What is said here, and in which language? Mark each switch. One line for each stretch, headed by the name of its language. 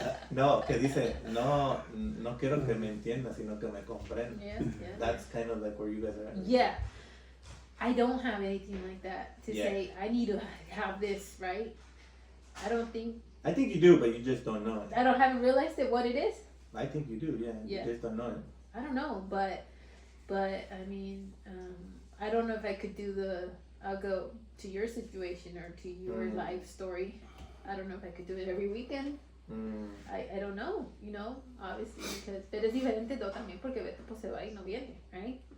Spanish: No, que dice, no quiero que me entiendas, sino que me comprendas.
English: Yeah. That's kind of like where you guys are at. Yeah. I don't have anything like that to say, I need to have this, right? I think you do, but you just don't know it. haven't realized it, what it is? I think you do, yeah. You just don't know it. I don't know, but I mean, I don't know if I could do I'll go to your situation or to your life story. I don't know if I could do it every weekend. I don't know, you know, obviously, because,
Spanish: pero es diferente todo también porque Beto pues se va y no viene,
English: right?